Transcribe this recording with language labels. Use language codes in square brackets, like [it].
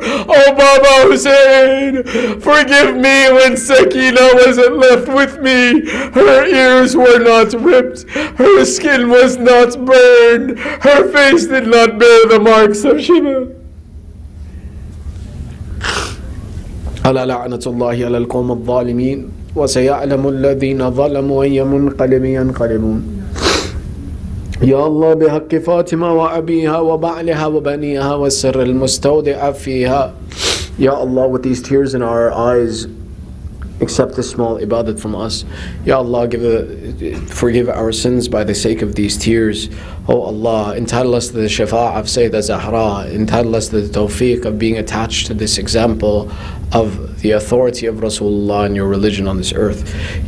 [en] "Oh Baba Hussein, forgive me when Sakina wasn't left with me. Her ears were not ripped, her skin was not burned, her face did not bear the marks of Shiva." [ar] ألا لعنة الله على القوم الظالمين وسيعلم الذين ظلموا أي منقلب ينقلبون. يا الله بحق فاطمة وأبيها وبعلها وبنيها والسر المستودع فيها. [en] Ya Allah, with these tears in our eyes, accept this small ibadat from us. Ya Allah, forgive our sins by the sake of these tears. Oh Allah, entitle us to the shafa'ah of Sayyidah Zahra, entitle us to the tawfiq of being attached to this example of the authority of Rasulullah and your religion on this earth.